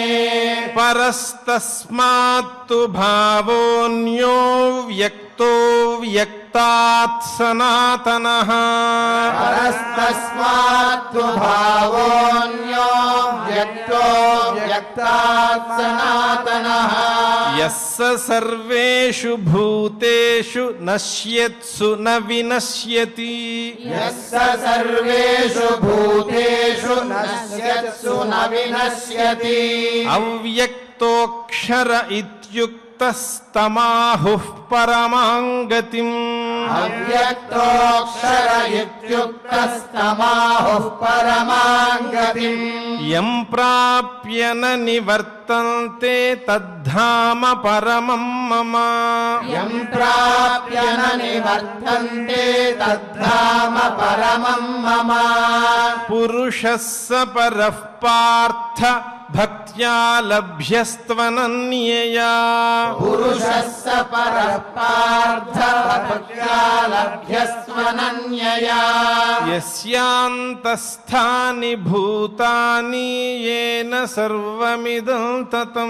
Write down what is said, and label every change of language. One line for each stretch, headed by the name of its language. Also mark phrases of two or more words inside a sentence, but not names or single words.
Sanskrit: परस्तस्मात्तु भावोऽन्यो व्यक्तो व्यक्तात् सनातनः परस्तस्मात्तु भावोऽन्यो व्यक्तो व्यक्तात् सनातनः यः स सर्वेषु भूतेषु నశ్యత్సు న వినశ్యతి యస్స సర్వేషు భూతేషు నశ్యత్సు న వినశ్యతి అవ్యక్తోక్షర ఇత్యుక్తస్తమాహుః పరమాం గతిం అవ్యక్తోక్షర ఇత్యుక్తస్తమాహుః పరమాం గతిం యం ప్రాప్య న నివర్తంతే తద్ధామ పరమం మమ యం ప్రాప్య న నివర్తంతే తద్ధామ పరమం మమ పురుషः స పరః పార్థ భక్త్యా లభ్యస్త్వనన్యయా పురుషస్స పరః పార్థ భక్త్యా లభ్యస్త్వనన్యయా యస్యాంతస్థాని భూతాని యేన సర్వమిదం తతం